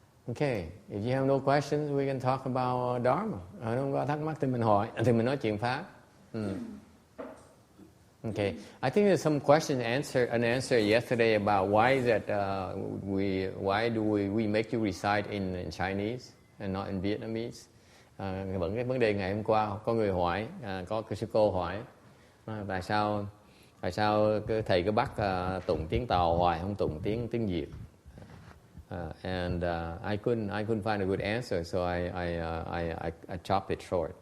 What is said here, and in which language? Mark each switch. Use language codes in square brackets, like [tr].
[en] Okay. If you have no questions, we can talk about Dharma. [vi] Không có thắc mắc thì mình hỏi, thì mình nói chuyện pháp. [en] Okay. I think there's some question an answer yesterday about why is that why do we make you recite in Chinese and not in Vietnamese? [vi] Vẫn cái vấn đề ngày hôm qua có người hỏi, có sư cô hỏi tại sao thầy cứ bắt tụng tiếng Tàu hoài không tụng tiếng Việt? [en] And I couldn't find a good answer, so I chopped it short.